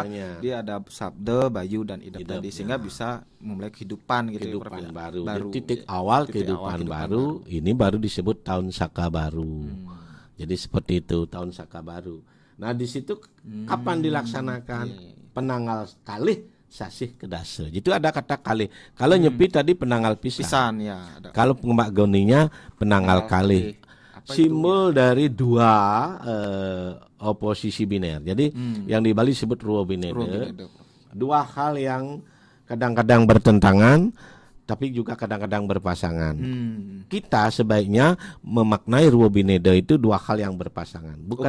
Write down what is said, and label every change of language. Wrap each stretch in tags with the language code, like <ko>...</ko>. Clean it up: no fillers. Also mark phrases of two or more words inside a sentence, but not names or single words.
<id>Permananya. Dia ada sabda, bayu dan idap Idap, tadi sehingga ya. bisa memulai kehidupan gitu ya, Prof, Kehidupan ya. baru. Jadi titik ya. awal Titik kehidupan awal baru, ini baru disebut tahun Saka baru. Hmm. Jadi seperti itu tahun Saka baru. Nah di situ kapan dilaksanakan? Iya.</id> <ban>Penanggal kalih sasih kedase.</ban> <id>Itu ada kata kalih. Kalau nyepi tadi</id> <ban>penanggal pisan.</ban> <id>Pisan ya. Ada. Kalau pengembak goninya</id> <ban>penanggal kalih.</ban> <id>Apa itu? Simbol dari dua oposisi biner. Jadi yang di Bali disebut</id> <ban>ruo binede.</ban> <id>Ruobinede, Prof. Dua hal yang kadang-kadang bertentangan tapi juga kadang-kadang berpasangan. Kita sebaiknya memaknai</id> <ban>ruo binede</ban> <id>itu dua hal yang berpasangan, bukan</id>